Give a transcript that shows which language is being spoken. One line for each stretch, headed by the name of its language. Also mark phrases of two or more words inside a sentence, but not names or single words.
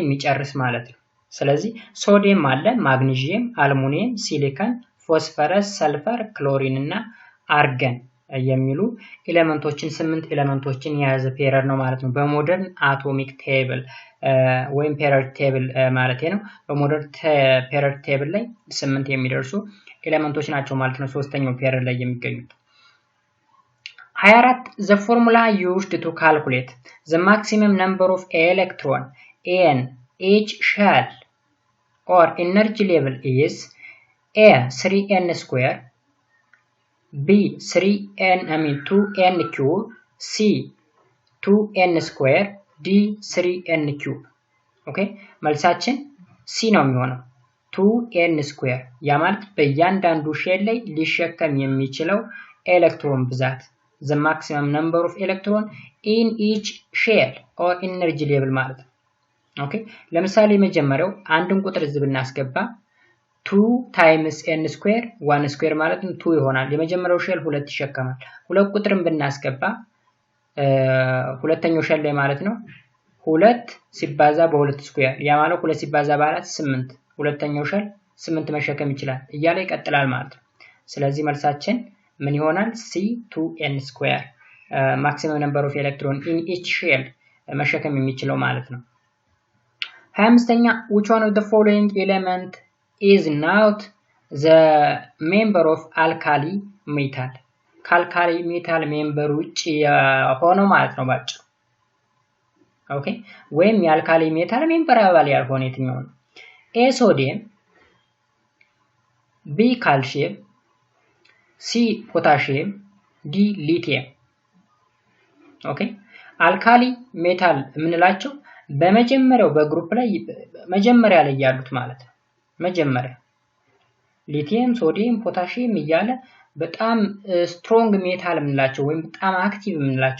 Amharic: የሚጨርስ ማለት ነው። ስለዚህ ሶዲየም አለ፣ ማግኒዥየም፣ አልሙኒየም፣ ሲሊከን፣ ፎስፈረስ፣ ሰልፈር፣ ክሎሪን እና አርገን የሚሉ ኤሌመንቶችን 8 ኤሌመንቶችን የያዘ ፔሪዮድ ነው ማለት ነው በሞደርን
English: atomic table
Amharic: ወይም
English: periodic table
Amharic: ማለት ነው። በሞደርን
English: periodic table
Amharic: ላይ 8 የሚደርሱ ኤሌመንቶች ናቸው ማለት ነው ሶስተኛው ፔሪዮድ ላይ የሚገኙት።
English: 24 the formula used to calculate the maximum number of electron in each shell or energy level is A 3n square, B 2n cube, C 2n square, D 3n cube.
Amharic: ኦኬ መልሳችን C ነው የሚሆነው
English: 2n square
Amharic: ያ ማለት በእያንዳንዱ ሼል ላይ ሊሸከም የሚችለው ኤሌክትሮን ብዛት
English: the maximum number of electron in each shell or energy level
Amharic: ማለት ነው። ኦኬ ለምሳሌ መጀመሪያው አንድን ቁጥር እዚህ ብናስገባ
English: 2 times n square 1 square
Amharic: ማለት ነው 2 ይሆናል። የመጀመሪያው ሼል 2 ይሸከማል። ሁለት ቁጥርን ብናስገባ ሁለተኛው ሼል ላይ ማለት ነው 2 ሲባዛ በ2 ስኩዌር ያ ማለት 2 ሲባዛ በ4 8 ሁለተኛው ሼል 8 መሸከም ይችላል እያለ ይቀጥላል ማለት ነው። ስለዚህ መልሳችን ምን ይሆናል?
English: C 2n square maximum number of electron in each shell
Amharic: መሸከም የሚችለው ማለት ነው።
English: 25ኛ which one of the following element is not the member of alkali metal
Amharic: ከአልካሊ ሜታል ሜምበር ውጪ ሆኖ ማለት ነው ባጭሩ። ኦኬ ወይም የአልካሊ ሜታል ሜምበር አባል ያልሆነ የትኛው ነው? A ሶዲየም፣ B ካልሲየም፣ C ፖታሺየም፣ D ሊቲየም። ኦኬ አልካሊ ሜታል የምንላቸው በመጀመሪያው በግሩፕ ላይ መጀመሪያ ላይ ያሉት ማለት ነው። መጀመሪያ ሊቲየም፣ ሶዲየም፣ ፖታሺየም እያለ በጣም
English: strong metal
Amharic: የምንላቸው ወይም በጣም አክቲቭ የምንላቸው